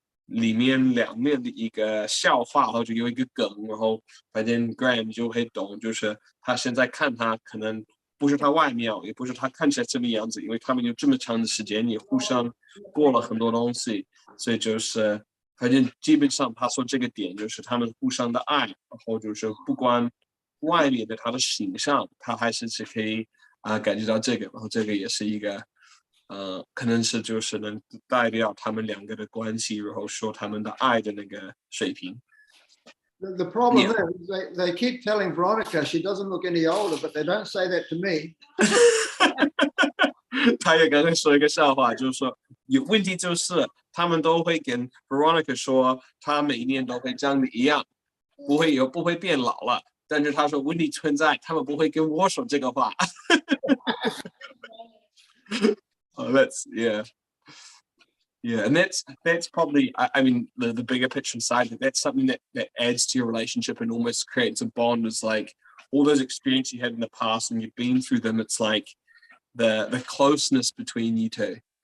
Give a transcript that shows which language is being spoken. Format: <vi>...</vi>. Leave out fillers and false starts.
<zh>里面两面的一个笑话，或者有一个梗，然后反正 Graham 就会懂，就是他现在看他可能不是他外貌，也不是他看起来这么样子，因为他们有这么长的时间也互相过了很多东西，所以就是反正基本上他说这个点就是他们互相的爱，然后就是不管外面的他的形象，他还是可以感觉到这个，然后这个也是一个可能是就是能代表他们两个的关系，然后说他们的爱的那个水平。</zh> <en>The problem is they keep telling Veronica she doesn't look any older, but they don't say that to me.</en> <zh>他也刚才说一个笑话，就是说有问题就是他们都会跟 Veronica 说，他每一年都会长得一样，不会变老了。但是他说问题存在，他们不会跟我说这个话。</zh> <en>Oh, and that's probably, I mean, the bigger picture side, that's something that adds to your relationship and almost creates a bond. Is like all those experiences you had in the past and you've been through them, it's like the closeness between you two.</en>